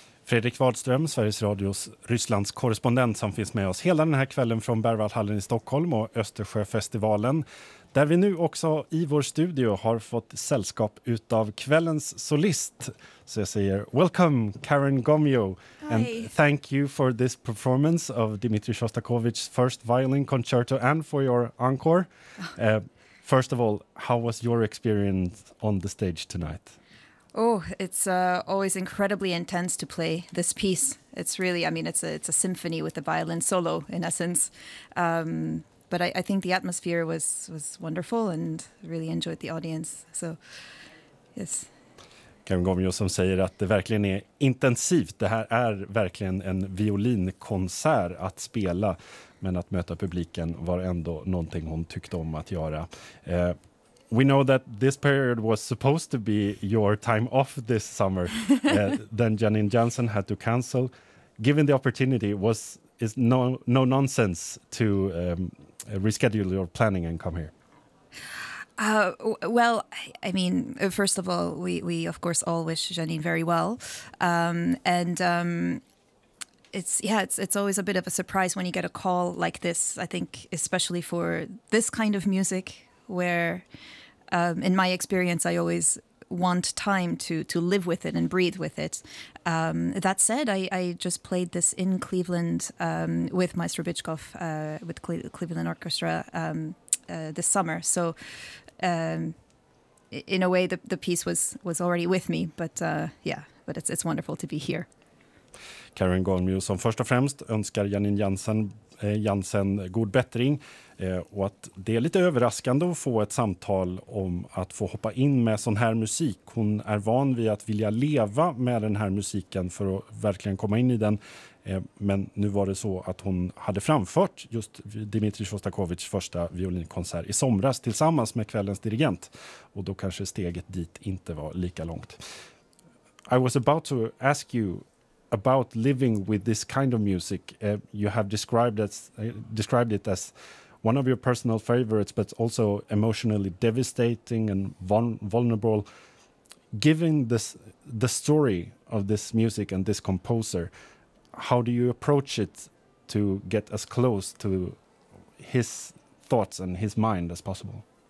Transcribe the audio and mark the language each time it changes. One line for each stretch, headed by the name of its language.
Swedish: Fredrik Wadström, Sveriges Radios Rysslands korrespondent som finns med oss hela den här kvällen från Berwaldhallen i Stockholm och Östersjöfestivalen. Där vi nu också i vår studio har fått sällskap utav kvällens solist. Så jag säger,
English: welcome
Swedish: Karen Gomyo.
English: Hi. And thank you for this performance of Dmitri Shostakovich's first violin concerto and for your encore. First of all, how was your experience on the stage tonight? Oh, it's always incredibly intense to play this piece. It's really, I mean, it's a symphony with a violin solo, in essence. But I think the atmosphere was wonderful and really enjoyed the audience. So, yes.
Swedish: Karen Gomyo som säger att det verkligen är intensivt. Det här är verkligen en violinkonsert att spela. Men att möta publiken var ändå någonting hon tyckte om att göra.
English: We know that this period was supposed to be your time off this summer. Then Janine Jansson had to cancel. Given the opportunity, is no nonsense to reschedule your planning and come here? Well, I mean, first of all, we of course all wish Janine very well. It's always a bit of a surprise when you get a call like this, I think, especially for this kind of music, where in my experience, I always want time to live with it and breathe with it. That said, I just played this in Cleveland with Maestro Bychkov, with Cleveland Orchestra this summer. So in a way, the piece was already with me, but it's wonderful to be here.
Swedish: Karen Gomyo som först och främst önskar Janine Jansson god bättring. Och att det är lite överraskande att få ett samtal om att få hoppa in med sån här musik. Hon är van vid att vilja leva med den här musiken för att verkligen komma in i den. Men nu var det så att hon hade framfört just Dmitri Shostakovichs första violinkonsert i somras tillsammans med kvällens dirigent. Och då kanske steget dit inte var lika långt.
English: I was about to ask you about living with this kind of music. You have described it as one of your personal favorites, but also emotionally devastating and vulnerable. Given the story of this music and this composer, how do you approach it to get as close to his thoughts and his mind as possible?